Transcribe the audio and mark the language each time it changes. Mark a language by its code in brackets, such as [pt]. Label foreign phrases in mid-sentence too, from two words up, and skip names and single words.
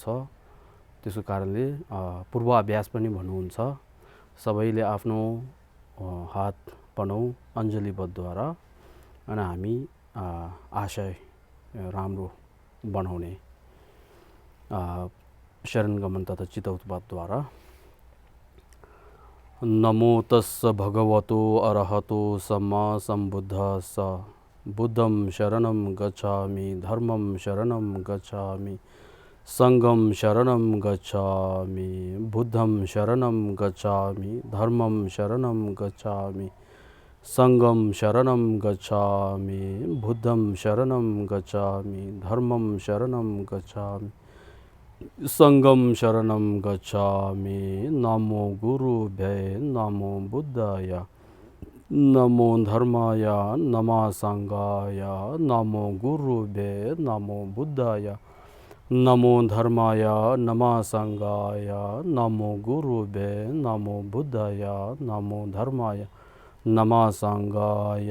[ne] त्यसको कारणले पूर्वाभ्यास पनि भन्नुहुन्छ। सबैले आफ्नो हात बनाऊ अञ्जलीबद्धद्वारा अनि हामी आशय राम्रो बनाउने शरणगमन तथा चितौतवादद्वारा। [pi] नमो तस्स भगवतो अरहतो सम्मा सम्बुद्धस्स। बुद्धं शरणं गच्छामि, धर्मं शरणं गच्छामि, संघं शरणं गच्छामि, बुद्धं शरणं गच्छामि, धर्मं शरणं गच्छामि, संघं शरणं गच्छामि, बुद्धं शरणं गच्छामि, धर्मं शरणं गच्छामि, संघं शरणं गच्छामि। [sa] नमो गुरुभ्ये नमो बुद्धाय, नमो धर्माय, नमः संघाय। नमो गुरुभ्ये नमो बुद्धाय, नमो धर्माय, नमः संघाय। नमो गुरुभ्ये नमो बुद्धाय, नमो धर्माय, नमः संघाय।